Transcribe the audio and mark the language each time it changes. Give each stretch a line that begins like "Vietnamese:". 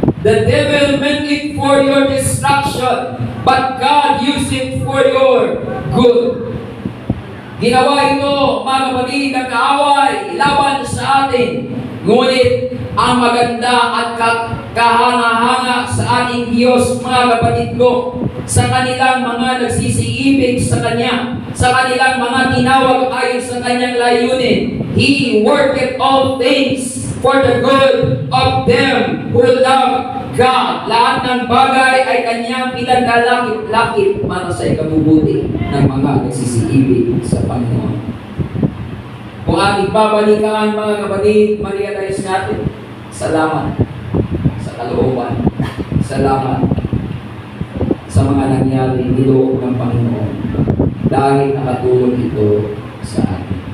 English: The devil meant it for your destruction. But God used it for your good.
Filipino: Ginawa ito, mga kapatid, ng kaaway laban sa atin. Ngunit ang maganda at kahanga-hanga sa ating Diyos, mga kapatid ko, sa kanilang mga nagsisiibig sa Kanya, sa kanilang mga tinawag ayon sa Kanyang layunin.
English: He worketh all things for the good of them who love God.
Filipino: Lahat ng bagay ay Kanyang pinaglalakip-lakip para sa ikabubuti ng mga nagsisiibig sa Panginoon. Kung ating babalikan, mga kapatid, ma-realize natin, salamat sa kalooban, salamat sa mga nangyari niloob ng Panginoon dahil nakatulong ito sa atin.